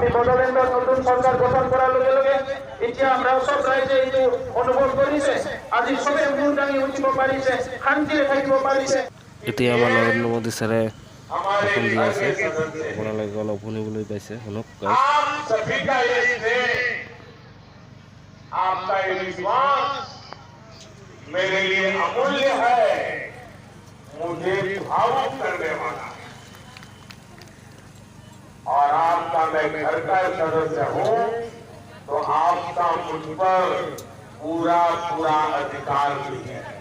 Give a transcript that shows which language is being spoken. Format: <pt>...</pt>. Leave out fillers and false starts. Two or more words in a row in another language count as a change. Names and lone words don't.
<as>বড়োলেণ্ডৰ নতুন চৰকাৰ গঠন কৰাৰ লগে লগে এতিয়া আমরা সব রাইজে এইটো অনুভৱ কৰিছে আজি সবে মূৰ দাঙি উঠিব পাৰিছে শান্তিৰে থাকিব পাৰিছে এতিয়া আমাৰ নৰেন্দ্ৰ মোদী ছাৰে ভাষণ দি আছে আপোনালোকে অলপ শুনিবলৈ পাইছে শুনক গাইছ</as> <hi>आप सभी का ये स्नेह आपका ये विश्वास मेरे लिए अमूल्य है मुझे भावुक करने वाला है और आपका मैं घर का सदस्य हूं तो आपका मुझ पर पूरा पूरा अधिकार भी है</hi>